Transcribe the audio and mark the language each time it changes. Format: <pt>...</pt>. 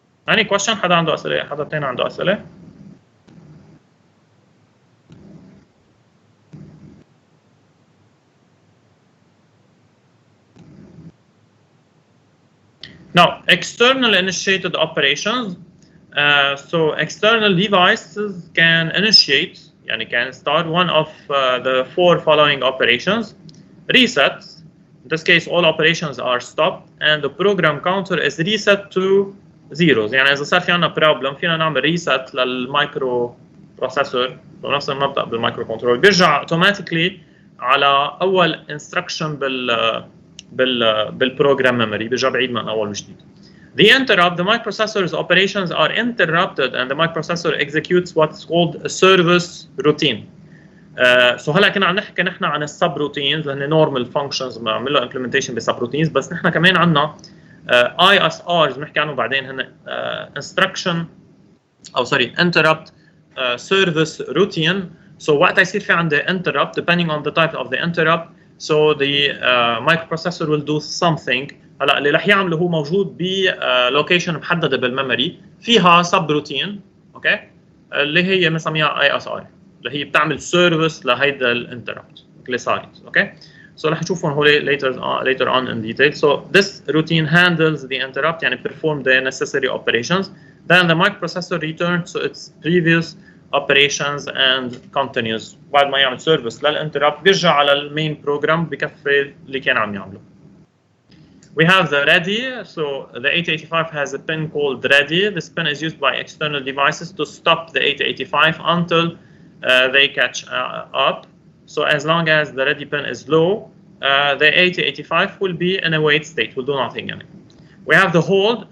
<en>any question؟</en> <ar>حدا عنده اسئله؟ حدا ثاني عنده اسئله؟</ar> <en>Now, external initiated operations. So external devices can initiate, يعني can start one of the four following operations. Reset. In this case, all operations are stopped, and the program counter is reset to zeros.</en> <ar>يعني إذا صار في عنا problem فينا نعمل reset للمايكرو بروسيسور ونفس المبدأ بالمايكرو كنترول بيرجع automatically على أول instruction بالprogram memory بيرجع بعيد من أول وجديد.</ar> <en>The interrupt, the microprocessor's operations are interrupted and the microprocessor executes what's called a service routine.</en> <ar>So هلا كنا عم نحكي نحن عن السب روتينز لان نورمال فانكشنز بنعمل له امبلمنتيشن بسب روتينز بس نحن كمان عندنا اي اس ارز بنحكي عنهم بعدين هن انستركشن او سوري انتربت سيرفيس روتين.</ar> <en>So</en> <ar>وقت يصير في عندي</ar> <en>interrupt depending on the type of the interrupt so the microprocessor will do something.</en> <ar>هلا اللي رح يعمله هو موجود بلوكيشن محدده بالميموري فيها سب روتين اوكي اللي هي بنسميها اي اس ار اللي هي بتعمل سيرفيس لهيدا الانتربت اللي صارت اوكي.</ar> <en>So</en> <ar>رح نشوفهم هول</ar> <en>later on in detail. So this routine handles the interrupt يعني perform the necessary operations. Then the microprocessor returns to its previous operations and continues.</en> <ar>بعد ما يعمل سيرفيس للانتربت بيرجع على المين بروجرام بكفي اللي كان عم يعمله.</ar> <en>We have the ready. So the 8085 has a pin called ready. This pin is used by external devices to stop the 8085 until they catch up. So as long as the ready pin is low, the 8085 will be in a wait state, will do nothing in it. We have the hold.</en>